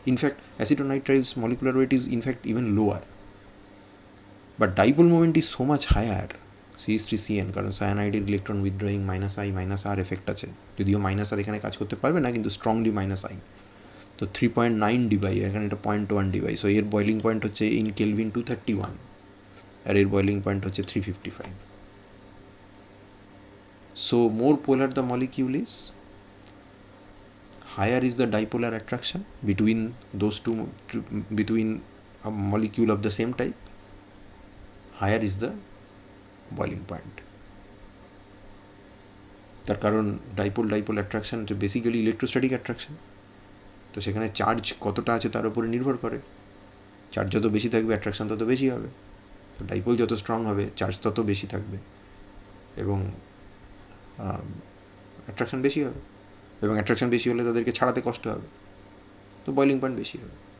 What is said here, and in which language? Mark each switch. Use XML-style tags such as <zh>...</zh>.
<en>In fact, acetonitrile molecular weight is in fact even lower, but dipole moment is so much higher, CH3CN,</en> <bn>কারণ সায়ানাইডের electron withdrawing -I, -R effect আছে, যদিও -R এখানে কাজ করতে পারবে না, কিন্তু স্ট্রংলি -I। তো 3.9 ডিবাই, এখানে এটা 0.1 ডিবাই। সো এর বয়েলিং পয়েন্ট হচ্ছে ইন কেলভিন 231, আর এর বয়েলিং পয়েন্ট হচ্ছে 355।</bn> <en>So more polar the molecule is, higher is the dipolar attraction between those two, between a molecule of the same type, higher is the boiling point.</en> <bn>তার কারণ dipole dipole attraction basically electrostatic attraction, তো সেখানে charge কতটা আছে তার উপরে নির্ভর করে। চার্জ যত বেশি থাকবে অ্যাট্রাকশন তত বেশি হবে, তো ডাইপোল যত স্ট্রং হবে চার্জ তত বেশি থাকবে এবং অ্যাট্রাকশন বেশি হবে, এবং অ্যাট্রাকশন বেশি হলে তাদেরকে ছাড়াতে কষ্ট হবে, তো বয়লিং পয়েন্ট বেশি হবে।</bn>